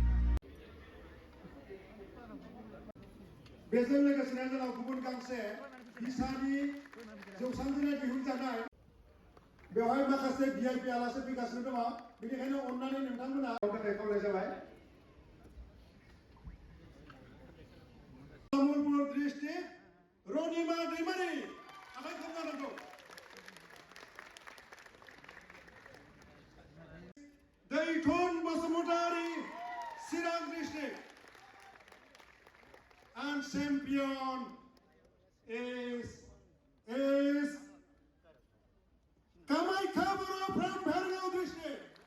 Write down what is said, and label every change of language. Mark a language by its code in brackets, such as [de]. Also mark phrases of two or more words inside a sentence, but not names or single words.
[brx] बेजों लोगोसेनो जोंनाव गुबुन गांसे बिसानि जौसांजों दिहुनजानाय बेवहाय माखासे भिआइपि आलासि फैगासिनो दङ बेनिखायनो अननानै नोंथांमोना थाखाय खावलायनाय जाबाय तामुलपुर डिस्ट्रिक्ट रनिमा दैमारि आखाइ खबजानांगौ [en] Daithun Basumatary Chirang district and champion is Kamaikha Boro from Bhergaon district.